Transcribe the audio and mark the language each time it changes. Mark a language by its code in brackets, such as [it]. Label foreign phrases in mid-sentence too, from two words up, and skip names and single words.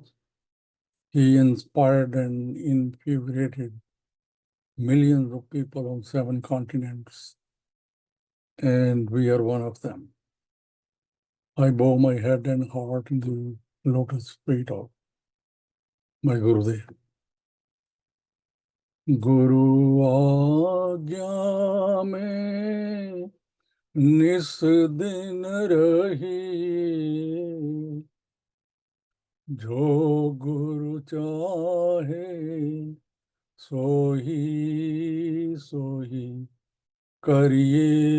[en] He inspired and infuriated millions of people on 7 continents, and we are one of them. I bow my head and heart in the lotus feet of my Gurudev. [hi] गुरु आज्ञा में निस दिन रही, जो गुरु चाहे सोही सोही करिए।